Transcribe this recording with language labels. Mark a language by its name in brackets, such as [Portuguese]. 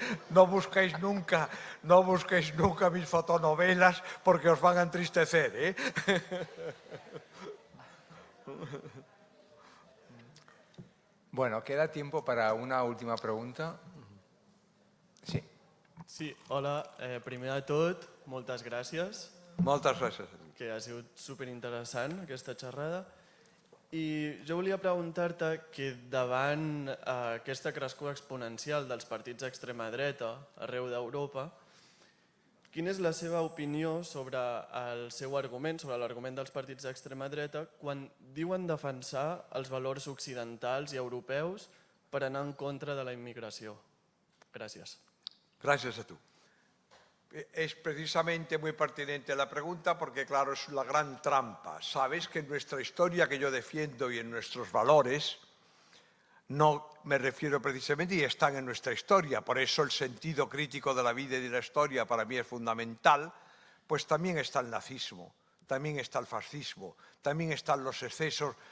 [Spanish] No busquéis nunca mis fotonovelas porque os van a entristecer. Bueno, queda tiempo para una última pregunta. Sí. Sí, hola. [Catalan] Primer de tot, moltes gràcies. Moltes gràcies. Que ha sigut superinteressant aquesta xerrada. I jo volia preguntar-te que davant aquesta crescuda exponencial dels partits d'extrema dreta arreu d'Europa, quina és la seva opinió sobre el seu argument, sobre l'argument dels partits d'extrema dreta, quan diuen defensar els valors occidentals i europeus per anar en contra de la immigració? Gràcies. [Spanish] Gracias a tú. Es precisamente muy pertinente la pregunta porque, claro, es la gran trampa. Sabes que en nuestra historia que yo defiendo y en nuestros valores, no me refiero precisamente, y están en nuestra historia, por eso el sentido crítico de la vida y de la historia para mí es fundamental, pues también está el nazismo, también está el fascismo, también están los excesos.